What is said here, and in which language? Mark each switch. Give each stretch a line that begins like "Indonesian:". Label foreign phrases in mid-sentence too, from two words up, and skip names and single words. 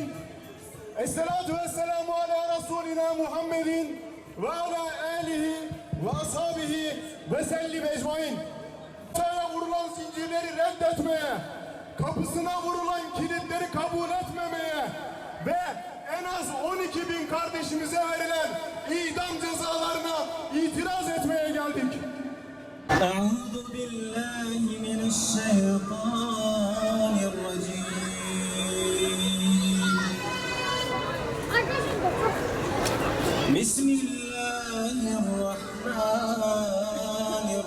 Arabic: الصلاة والسلام على رسولنا محمد وعلى آله وأصحابه وسلم أجمعين.
Turkish: Ortaya vurulan zincirleri reddetmeye, kapısına vurulan kilitleri kabul etmemeye ve en az 12.000 kardeşimize verilen idam cezalarına itiraz etmeye geldik.
Arabic: أعوذ بالله من الشيطان الرجيم بسم الله الرحمن